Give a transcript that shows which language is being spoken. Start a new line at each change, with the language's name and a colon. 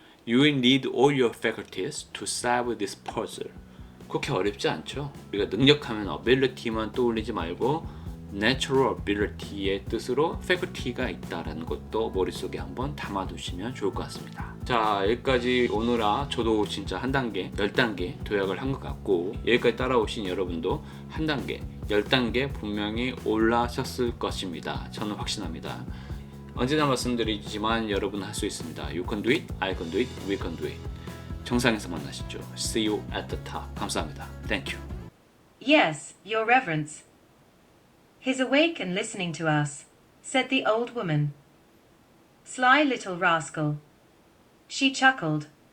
English: You will need all your faculties to solve this puzzle.
Korean: 그렇게 어렵지 않죠? 우리가 능력하면 ability만 떠올리지 말고 natural ability의 뜻으로 faculty가 있다라는 것도 머릿속에 한번 담아두시면 좋을 것 같습니다. 자, 여기까지 오느라 저도 진짜 한 단계, 10단계 도약을 한 것 같고 여기까지 따라오신 여러분도 한 단계, 10단계 분명히 올라섰을 것입니다. 저는 확신합니다. 언제나 말씀드리지만 여러분 할 수 있습니다.
English: You can do it, I can do it, we can do it.
Korean: 정상에서 만나시죠.
English: See you at the top.
Korean: 감사합니다.
English: Thank you. Yes, Your Reverence. He's awake and listening to us, said the old woman. Sly little rascal. She chuckled.